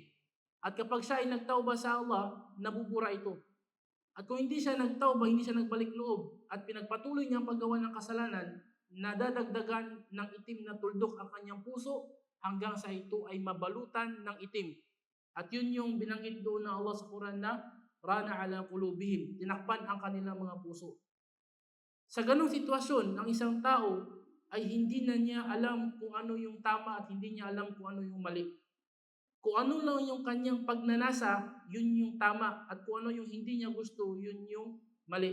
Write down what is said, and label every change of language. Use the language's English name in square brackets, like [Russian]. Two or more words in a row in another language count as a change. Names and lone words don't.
[Filipino] At kapag siya ay nagtauba sa Allah, nabubura ito. At kung hindi siya nagtauba, hindi siya nagbalik loob, at pinagpatuloy niya ang paggawa ng kasalanan, nadadagdagan ng itim na tuldok ang kanyang puso hanggang sa ito ay mabalutan ng itim. At yun yung binanggit doon ng Allah sa Quran na [Arabic] ران على قلوبهم, [Filipino] tinakpan ang kanilang mga puso. Sa ganung sitwasyon, ang isang tao ay hindi na niya alam kung ano yung tama at hindi niya alam kung ano yung mali. Kung ano lang yung kanyang pagnanasa, yun yung tama, at kung ano yung hindi niya gusto, yun yung mali.